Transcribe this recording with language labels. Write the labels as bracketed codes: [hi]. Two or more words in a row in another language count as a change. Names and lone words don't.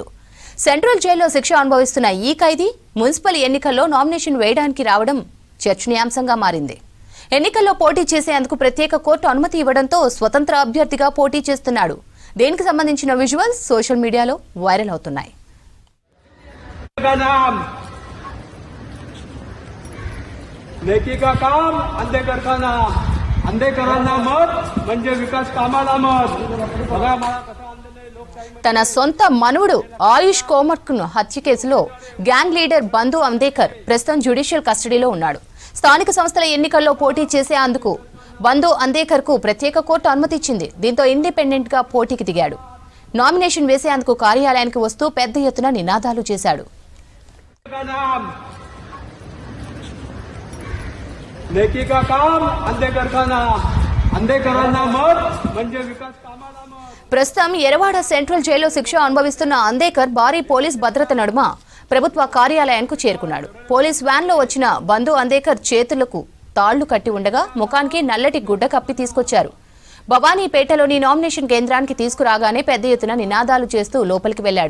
[te] సెంట్రల్ జైల్లో శిక్ష అనుభవిస్తున్న ఈ ఖైదీ మున్సిపల్ ఎన్నికల్లో నామినేషన్ వేయడానికి రావడం చర్చనీయాంశంగా మారింది. ఎన్నికల్లో పోటీ చేసేందుకు ప్రత్యేక కోర్టు అనుమతి ఇవ్వడంతో స్వతంత్ర అభ్యర్థిగా పోటీ చేస్తున్నాడు. దీనికి సంబంధించిన విజువల్స్ [en] social mediaలో [te] వైరల్ అవుతున్నాయి. [hi] नेकी का काम अंधेकर का नाम [mr] अंधेकरांना मत म्हणजे विकास कामाला मत बघा मला कसं अंधेले लोकशाही [te] తన సొంత మనువుడు ఆయుష్ కోమర్ను హత్య కేసులో గ్యాంగ్ లీడర్ బంధు అందేకర్ ప్రస్తుతం జ్యుడిషియల్ కస్టడీలో ఉన్నాడు. స్థానిక సంస్థల ఎన్నికల్లో పోటీ చేసేందుకు బంధు అందేకర్ కు ప్రత్యేక కోర్టు అనుమతి ఇచ్చింది. దీంతో ఇండిపెండెంట్ గా పోటీకి దిగాడు. నామినేషన్ వేసేందుకు కార్యాలయానికి వస్తూ పెద్ద ఎత్తున నినాదాలు చేశాడు. [hi] नेकी का काम अंधेकर का नाम [mr] अंधेकरांना मत म्हणजे विकास कामाला मत. [te] ప్రస్తుతం ఎరవాడ సెంట్రల్ జైల్లో శిక్ష అనుభవిస్తున్న అందేకర్ భారీ పోలీస్ భద్రత నడుమ ప్రభుత్వ కార్యాలయానికి చేరుకున్నాడు. [en] police van [te] లో వచ్చిన బంధు అందేకర్ చేతులకు తాళ్లు కట్టి ఉండగా ముఖానికి నల్లటి గుడ్డ కప్పి తీసుకొచ్చారు. భవానీపేటలోని నామినేషన్ కేంద్రానికి తీసుకురాగానే పెద్ద ఎత్తున నినాదాలు చేస్తూ లోపలికి వెళ్లాడు.